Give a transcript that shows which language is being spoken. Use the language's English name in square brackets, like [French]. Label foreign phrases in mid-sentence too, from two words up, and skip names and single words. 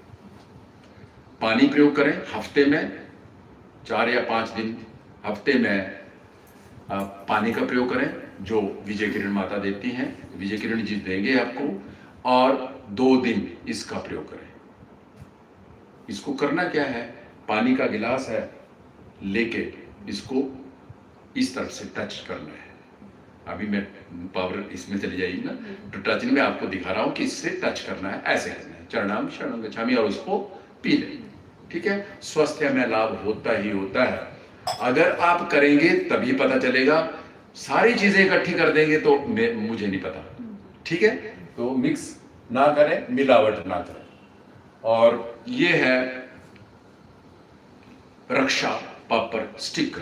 [Hindi] पानी प्रयोग करें हफ्ते में 4 या 5 दिन, हफ्ते में पानी का प्रयोग करें जो विजय किरण माता देती हैं, विजय किरण जी देंगे आपको, और 2 दिन इसका प्रयोग करें। इसको करना क्या है, पानी का गिलास है, लेके इसको इस तरफ से टच करना है। अभी मैं पावर इसमें चली जाएगी ना, तो टचिंग में आपको दिखा रहा हूं कि इससे टच करना है, ऐसे करना है, [Pali] चरणाम शरणम गच्छामि, [Hindi] और उसको पी लें। ठीक है, स्वास्थ्य में लाभ होता ही होता है। अगर आप करेंगे तभी पता चलेगा, सारी चीजें इकट्ठी कर देंगे तो मुझे नहीं पता। ठीक है, तो मिक्स ना करें, मिलावट ना करें। और ये है रक्षा पापर स्टिकर।